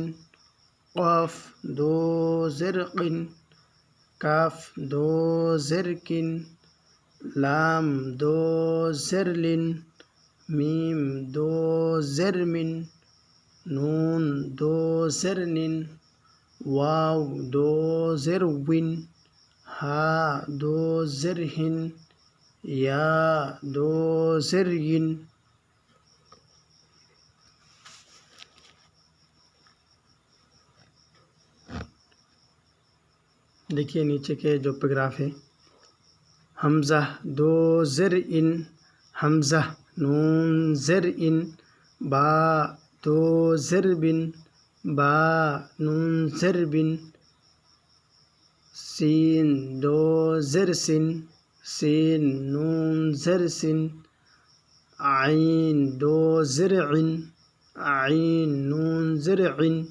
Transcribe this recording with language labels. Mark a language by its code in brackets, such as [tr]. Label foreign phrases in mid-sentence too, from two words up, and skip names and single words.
[ur] قاف 2 زر قن، کاف 2 زر کن، لام 2 زر لن، میم 2 زر من، نون 2 زر نن، واو 2 زر ون، ہا 2 زر ہن، یا 2 زر ین۔ دیکھیے نیچے کے جو پیراگراف ہے، حمزہ 2 زر ان، حمزہ نون زر ان، با 2 زر بن، با نون زر بن، سین 2 زر سن، سین نون زر سن، عین 2 زر عن، عین نون زر عن،